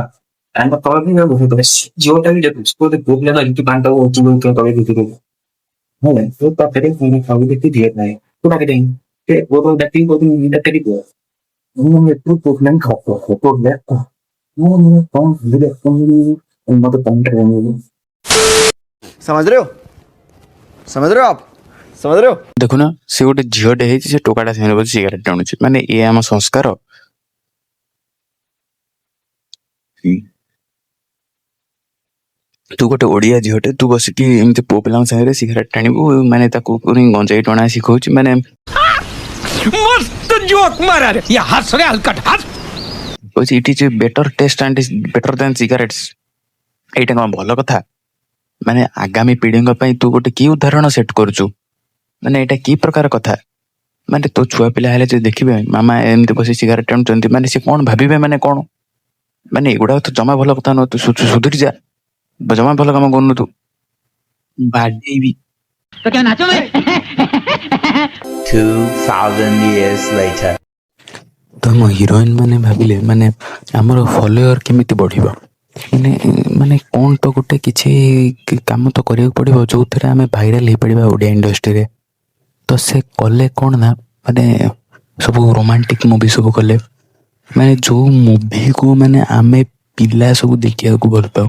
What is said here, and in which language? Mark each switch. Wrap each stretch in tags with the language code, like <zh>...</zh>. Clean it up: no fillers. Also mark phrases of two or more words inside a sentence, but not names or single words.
<or>ତାଙ୍କ ତଳ ବି ଝିଅଟା ବି ଦେଖୁଛି ପୁଅ ପିଲା ଧରିକି ପାଣି ତଳେ ଦେଖି ପାଖରେ ଖାଉ ଦେଖି ଦିଏ ନାହିଁ ତୁ ଡାକି ଡାକିକି କହୁଥିଲି ଡାକି କୁହ ମୁଁ ଏଠୁ ପୁଅ ପିଲାଙ୍କୁ ମତେ</or> <hi>समझ रहे हो आप? समझ रहे हो?</hi> <or>ଦେଖୁନ ସେ ଗୋଟେ ଝିଅଟେ ହେଇଛି ସେ ଟୋକାଟା ସାଙ୍ଗରେ ବସି ସିଗାରେଟ ଟାଣୁଛି ମାନେ ଏ ଆମ ସଂସ୍କାର। ତୁ ଗୋଟେ ଓଡିଆ ଝିଅଟେ ତୁ ବସିକି ଏମିତି ପୁଅ ପିଲାଙ୍କ ସାଙ୍ଗରେ ସିଗାରେଟ ଟାଣିବୁ ମାନେ ତାକୁ ପୁଣି ଗଞ୍ଜେଇ ଟଣା ଶିଖଉଛି ମାନେ</or> <hi>मस्त जोक मारा रे या हंस रे हलकट हंस</hi> <en>କହୁଛି it is better taste and better than cigarettes.</en> <or>ଏଇଟା କଣ ଭଲ କଥା? ମାନେ ଆଗାମୀ ପିଢିଙ୍କ ପାଇଁ ତୁ ଗୋଟେ କି ଉଦାହରଣ ସେଟ୍ କରୁଛୁ? ମାନେ ଏଇଟା କି ପ୍ରକାର କଥା? ମାନେ ତୋ ଛୁଆ ପିଲା ହେଲେ ଯଦି ଦେଖିବେ ମାମା ଏମିତି ବସି ସିଗାରେଟ ଟାଣୁଛନ୍ତି ମାନେ ସେ କଣ ଭାବିବେ ମାନେ କଣ? ମାନେ ଏଗୁଡାକ ତ ଜମା ଭଲ କଥା ନୁହଁ। ତୁ ସୁଧୁରି ଯା, ଜମା ଭଲ କାମ କରୁନୁ ତୁ। ବାଡେଇବି।</or> <en>2000 years later.</en> <or>ତମ ହିରୋଇନ ମାନେ ଭାବିଲେ ମାନେ ଆମର ଫଲୋୟର କେମିତି ବଢିବ ମାନେ ମାନେ କଣ ତ ଗୋଟେ କିଛି କାମ ତ କରିବାକୁ ପଡିବ ଯୋଉଥିରେ ଆମେ ଭାଇରାଲ ହେଇପାରିବା ଓଡିଆ ଇଣ୍ଡଷ୍ଟ୍ରିରେ। ତ ସେ କଲେ କଣ ନା ମାନେ ସବୁ</or> <en>romantic movie</en> <or>ସବୁ କଲେ ମାନେ ଯୋଉ ମୁଭିକୁ ମାନେ ଆମେ ପିଲା ସବୁ ଦେଖିବାକୁ ଭଲ ପାଉ।</or>